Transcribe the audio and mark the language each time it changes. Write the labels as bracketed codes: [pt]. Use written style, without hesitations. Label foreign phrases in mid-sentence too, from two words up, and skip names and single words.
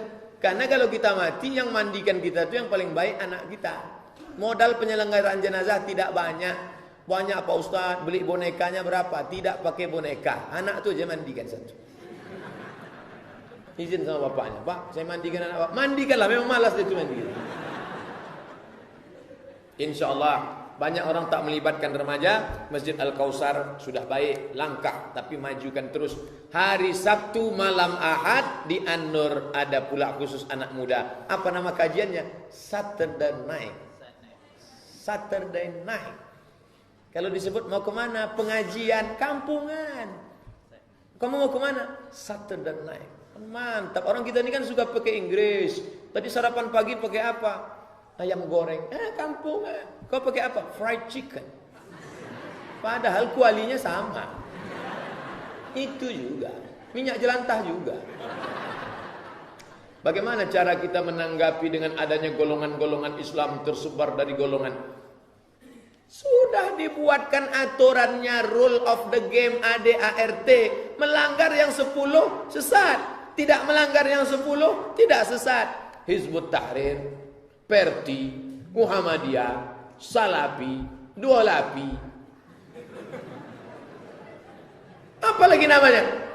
[id] Karena kalau kita mati, yang mandikan kita itu yang paling baik anak kita. Modal penyelenggaraan jenazah tidak banyak. Banyak Pak Ustadz, beli bonekanya berapa? Tidak pakai boneka. Anak tu aja mandikan satu. Izin sama bapaknya, Pak, saya mandikan anak Pak. Mandikanlah, memang malas dia tu mandikan. InsyaAllah banyak orang tak melibatkan remaja. Masjid Al-Kausar sudah baik, langkah, tapi majukan terus. Hari Sabtu malam Ahad di An-Nur ada pula khusus anak muda. Apa nama kajiannya? [en] Saturday Night. Saturday Night. [id] Kalau disebut mau kemana? Pengajian kampungan. Kamu mau kemana? [en] Saturday Night. [id] Mantap. Orang kita ini kan suka pakai Inggris. Tadi sarapan pagi pakai apa? Ayam goreng. Kampungan. Kau pakai apa? [en] Fried chicken. [id] Padahal kualinya sama. Itu juga. Minyak jelantah juga. Bagaimana cara kita menanggapi dengan adanya golongan-golongan Islam tersebar dari golongan? Sudah dibuatkan aturannya, [en] rule of the game, [id] ADART. melanggar yang 10 sesat. Tidak melanggar yang 10 tidak sesat. Hizbut Tahrir, Perti, Muhammadiyah, Salafi, Dualapi. Apalagi namanya?